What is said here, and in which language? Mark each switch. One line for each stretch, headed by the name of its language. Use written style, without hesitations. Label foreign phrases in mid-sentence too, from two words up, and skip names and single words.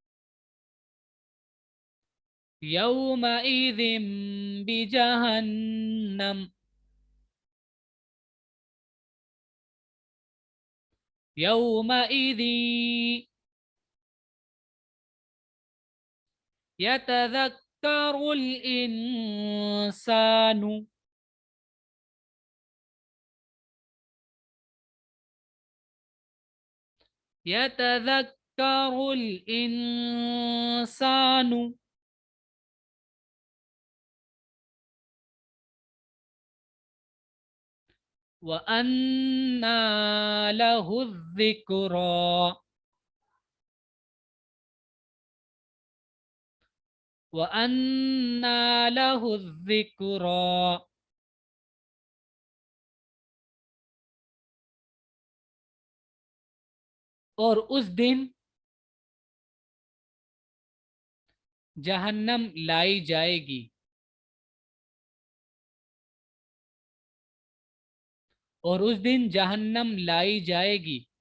Arabic: يومئذ بجهنم. يومئذ يتذكر الإنسان يتذكر الإنسان وأنى له الذكرى وأنى له الذكرى.
Hindi: और उस दिन जहन्नम लाई जाएगी। और उस दिन जहन्नम लाई जाएगी।